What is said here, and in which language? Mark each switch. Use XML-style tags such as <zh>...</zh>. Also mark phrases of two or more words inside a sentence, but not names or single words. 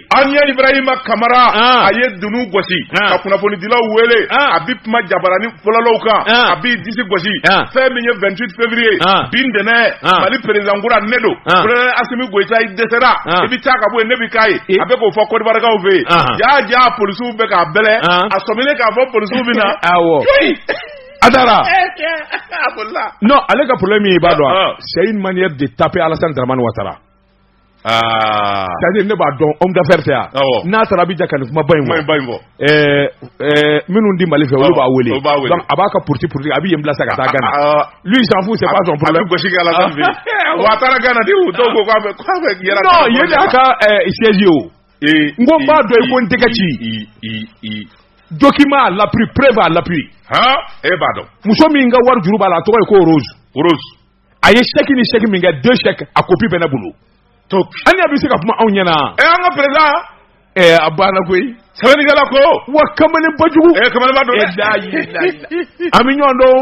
<bm>Aniya Ibrahima Kamara a ye dunu gosi ka kunnafonidilaw wele a bi kuma jabarani fɔlɔlaw kan a b'i disi gosi fɛn min ye 28 février bi ntɛnɛn Mali président kura ne don président Assimi Goïta i dɛsɛra i bi taa ka bɔ yen ne bi k'a ye a bɛ k'o fɔ Côte d'Ivoirekaw fɛ yen jaa polisiw bɛ k'a bɛlɛ a sɔminen k'a fɔ polisiw bɛ na Adara non ale ka problème ye i b'a dɔn</bm> <fr>c'est une manière de taper</fr> <bm>Alassane Dramane Ouattara c'est-à-dire ne b'a dɔn</bm> <fr>homme d'affaires</fr> <bm>tɛ yan n'a taara Abidjan ka nin kuma ba in fɔ minnu di Mali fɛ olu b'a wele donc a b'a ka politique a bɛ yen bila sa ka taa Ghana</bm> <fr>lui il s'en fout c'est pas son problème</fr> <bm>a bɛ gosi kɛ Alassane fɛ wa a taara Ghana de dɔw ko k'a bɛ yɛlɛ non yen de y'a ka siège o n ko n b'a dɔn i ko n tɛgɛ ci</bm> <fr>document à l'appui preuve à l'appui</fr> <bm>e b'a dɔn muso min ka wari juru b'a la a tɔgɔ ye ko Rose a ye chèque ni chèque min kɛ 2 chèques a copie bɛ ne bolo Aniya bɛ se ka kuma anw ɲɛna an ka président a banna koyi sɛbɛnnikɛla ko wa kamalen bajugu kamalenba don an bɛ ɲɔgɔn dɔn</bm>